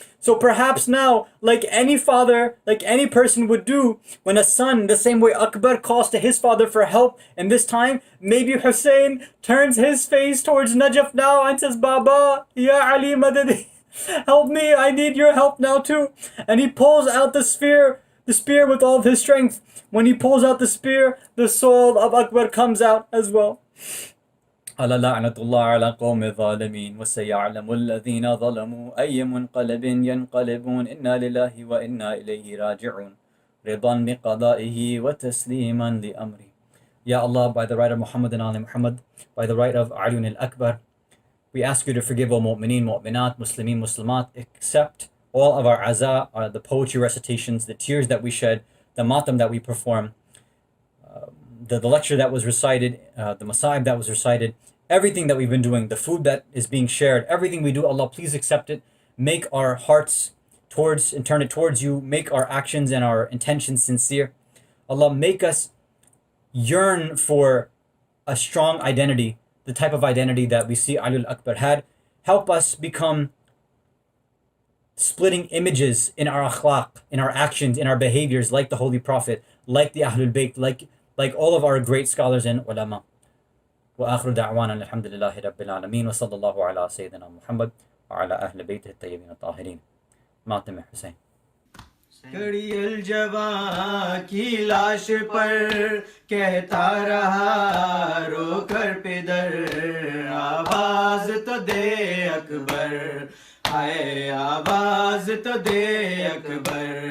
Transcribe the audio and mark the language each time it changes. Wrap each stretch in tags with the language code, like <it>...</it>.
<en>So perhaps now, like any father, like any person would do, when a son, the same way Akbar calls to his father for help, and this time, maybe Hussein turns his face towards Najaf now and says, Baba, Ya Ali Madadi, help me, I need your help now too. And he pulls out the spear with all of his strength. When he pulls out the spear, the soul of Akbar comes out as well.</en> <ar>على لعنة الله على قوم الظالمين وسيعلم الذين ظلموا أي منقلب ينقلبون إنا لله وإنا إليه راجعون رضا بقضائه وتسليما لأمره.</ar> <en>Ya Allah, by the right of Muhammad and Ali Muhammad, by the right of Ali al-Akbar, we ask you to forgive all mu'mineen, mu'minat, muslimin, muslimat, accept all of our aza, the poetry recitations, the tears that we shed, the matam that we perform, the lecture that was recited, the masaib that was recited, everything that we've been doing, the food that is being shared, everything we do, Allah, please accept it. Make our hearts towards and turn it towards you. Make our actions and our intentions sincere. Allah, make us yearn for a strong identity, the type of identity that we see Ali al-Akbar had. Help us become splitting images in our akhlaq, in our actions, in our behaviors, like the Holy Prophet, like the Ahlul Bayt, like all of our great scholars and ulama.</en> <ar>وآخر دعوانا الحمد لله رب العالمين وصلى الله على سيدنا محمد وعلى أهل بيته الطيبين الطاهرين.</ar> <ur>ماتم حسین. کڑی الجواں کی لاش پر کہتا رہا رو کر پدر آواز تو دے اکبر ہائے آواز تو دے اکبر</ur>